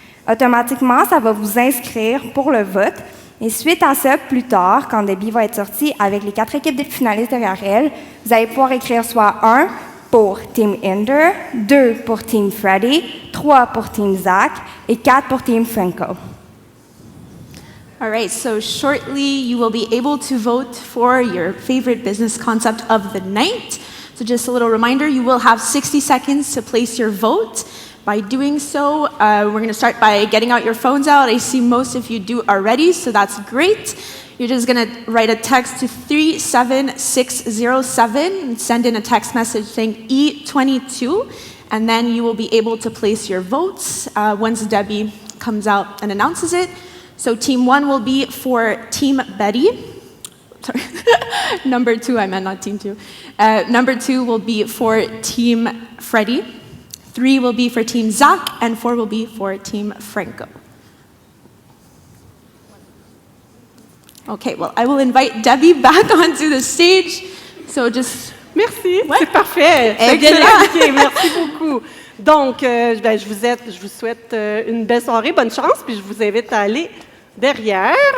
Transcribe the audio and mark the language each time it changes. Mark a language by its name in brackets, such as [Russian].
[French] Automatiquement, ça va vous inscrire pour le vote. Et suite à ça, plus tard, quand Debbie va être sortie avec les 4 équipes de finalistes derrière elle, vous allez pouvoir écrire soit 1 pour Team Inder, 2 pour Team Freddy, 3 pour Team Zach et 4 pour Team Franco. [English] All right, so shortly you will be able to vote for your favorite business concept of the night. So just a little reminder, you will have 60 seconds to place your vote. By doing so, we're going to start by getting out your phones out. I see most of you do already, so that's great. You're just going to write a text to 37607 and send in a text message saying E22, and then you will be able to place your votes once Debbie comes out and announces it. So team 1 will be for Team Betty. Sorry, number 2, I meant not team 2. Number 2 will be for Team Freddy. 3 will be for Team Zach, and 4 will be for Team Franco. Okay, well, I will invite Debbie back onto the stage. So just... [French] Merci, ouais. C'est parfait. C'est bien expliqué. Merci beaucoup. Donc, je vous souhaite une belle soirée, bonne chance, puis je vous invite à aller derrière.